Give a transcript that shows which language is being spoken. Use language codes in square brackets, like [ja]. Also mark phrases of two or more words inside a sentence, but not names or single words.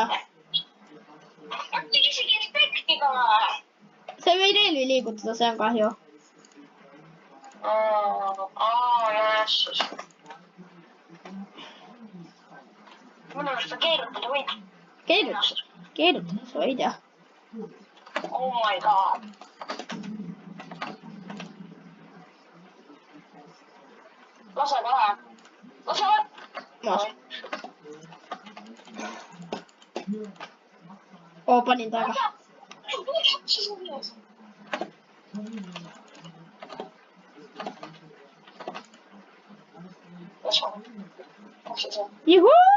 [et] äkki isegi efektiga või? sa ei või relvi liigutada, see on kahju. Näes siis. minu arust sa keerutada võid. Keerutada, sa võid jah. [en] Oh my god. [et] lase kohe. lase kohe. panin taga. Juhuu!